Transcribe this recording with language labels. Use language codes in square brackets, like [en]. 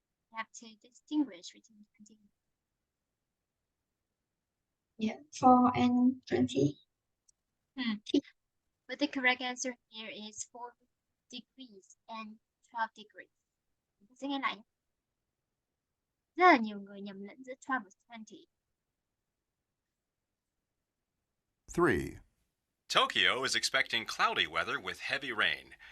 [en] You have to distinguish between 20. Yeah, 4 and 20. But the correct answer here is 4 degrees and 12 degrees. [vi] Mình sẽ nghe lại nhé. Rất là nhiều người nhầm lẫn giữa 12 và 20. [en] 3, Tokyo is expecting cloudy weather with heavy rain.